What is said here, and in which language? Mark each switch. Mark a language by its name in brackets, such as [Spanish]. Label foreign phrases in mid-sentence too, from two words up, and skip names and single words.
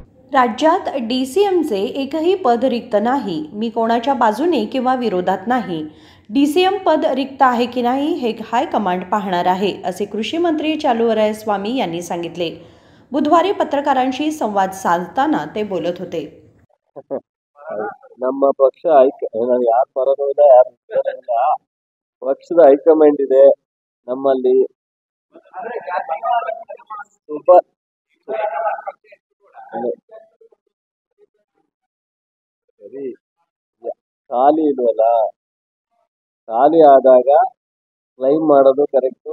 [Marathi] राज्यात DCMचे एकही पद रिक्त नाही। मी कोणाच्या बाजूने किंवा विरोधात नाही। DCM पद रिक्त आहे की नाही हे हायकमांड पाहणार आहे, असे कृषी मंत्री चालुवरायस्वामी यांनी सांगितले। बुधवारी पत्रकारांशी संवाद साधताना ते बोलत होते। [Kannada] ನಮ್ಮ ಪಕ್ಷ ನಾನು ಯಾರು ಬರೋದಿಲ್ಲ ಯಾರು ಇಲ್ಲ, ಪಕ್ಷದ ಹೈಕಮಾಂಡ್ ಇದೆ ನಮ್ಮಲ್ಲಿ ಸರಿ ಖಾಲಿ ಇಲ್ವಲ್ಲ, ಖಾಲಿ ಆದಾಗ ಕ್ಲೈಮ್ ಮಾಡೋದು ಕರೆಕ್ಟು।